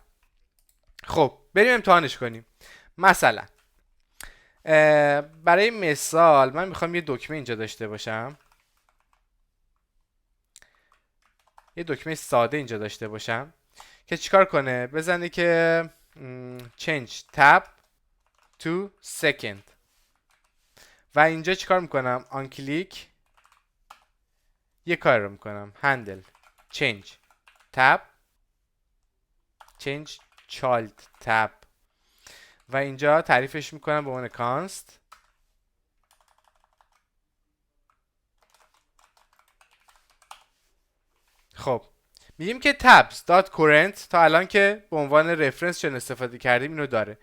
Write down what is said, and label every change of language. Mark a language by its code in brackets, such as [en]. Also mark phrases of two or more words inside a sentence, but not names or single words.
[fa] خب بریم امتحانش کنیم. مثلا برای مثال من میخوام یه دکمه اینجا داشته باشم، یه دکمه ساده اینجا داشته باشم که چیکار کنه؟ بزنه که [en] change tab to second [fa] و اینجا چیکار میکنم؟ آن کلیک یه کار رو میکنم، هندل [en] change tab change child tab [fa] و اینجا تعریفش میکنم به عنوان کانست خب میگیم که tabs.current تا الان که به عنوان رفرنس چون استفاده کردیم اینو داره.